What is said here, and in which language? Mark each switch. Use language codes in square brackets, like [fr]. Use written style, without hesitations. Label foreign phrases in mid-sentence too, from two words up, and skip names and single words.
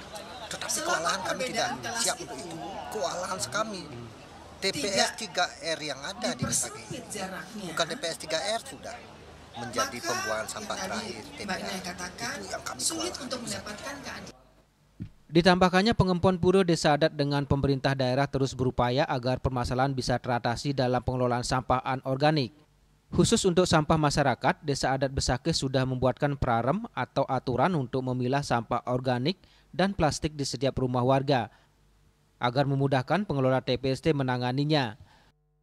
[id] Tetapi kewalahan kami tidak siap untuk itu. Kewalahan kami. TPS 3R yang ada di Besakih, bukan TPS 3R sudah menjadi pembuangan sampah terakhir. TPS itu yang kami kewalahan. Ditambahkannya pengempon pura desa adat dengan pemerintah daerah terus berupaya agar permasalahan bisa teratasi dalam pengelolaan sampah anorganik. Khusus untuk sampah masyarakat, Desa Adat Besakih sudah membuatkan prarem atau aturan untuk memilah sampah organik dan plastik di setiap rumah warga agar memudahkan pengelola TPST menanganinya.